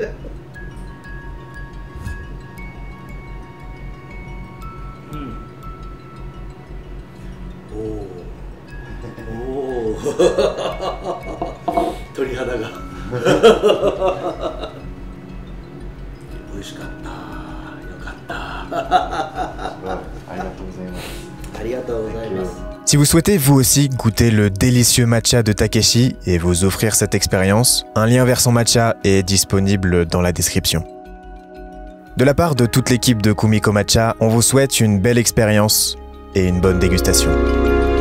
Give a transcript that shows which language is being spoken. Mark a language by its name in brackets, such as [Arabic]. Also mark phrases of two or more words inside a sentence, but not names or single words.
[Japanese] おお鳥肌が美味しかった。よかった。ありがとうございます。ありがとうございます。 [French] Si vous souhaitez vous aussi goûter le délicieux matcha de Takeshi et vous offrir cette expérience, un lien vers son matcha est disponible dans la description. De la part de toute l'équipe de Kumiko Matcha, on vous souhaite une belle expérience et une bonne dégustation.